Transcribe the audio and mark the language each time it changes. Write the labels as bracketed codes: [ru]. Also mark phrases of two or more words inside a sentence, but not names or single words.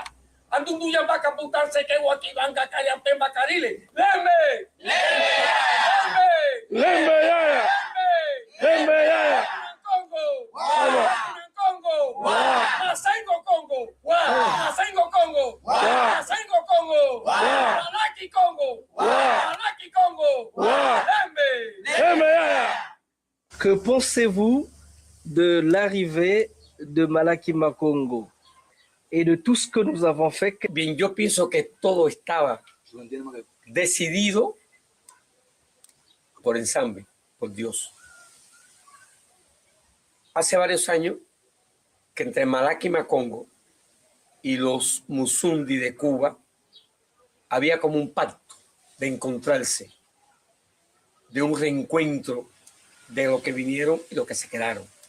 [es] Andundu ya va a caputarse que guaquibanca, cariatemba, carile. ¡Lembe! ¡Lembe! ¡Lembe! ¡Lembe! ¡Lembe! ¡Lembe! ¡Congo! ¡Congo! ¡Masengo Congo! ¡Masengo Congo! ¡Masengo Congo! ¡Malaki Congo! ¡Malaki Congo! ¡Lembe! [fr] Que pensez-vous de l'arrivée de Malaki Makongo et de tout ce que nous avons fait? [es] Bien, yo pienso que todo estaba Yo entiendo que decidido por ensamble, por Dios. Hace varios años que entre Malaki Makongo y los Musundi de Cuba había como un pacto de encontrarse, de un reencuentro de lo que vinieron y lo que se quedaron.